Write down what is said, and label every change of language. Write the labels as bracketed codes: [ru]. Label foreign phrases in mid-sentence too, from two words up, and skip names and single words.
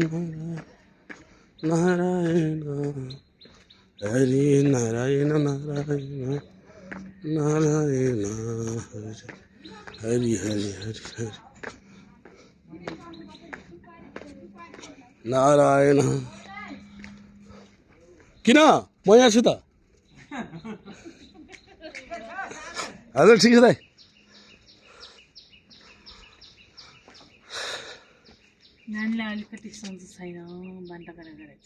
[ne] नारायण हरि नारायण नारायण नारायण हरि हरि हरि हरि नारायण किन म यहाँ छु त हजुर ठिक छ दाइ नानीलाई अलिकति सन्चो छैन बान्ता गरेर गरेछ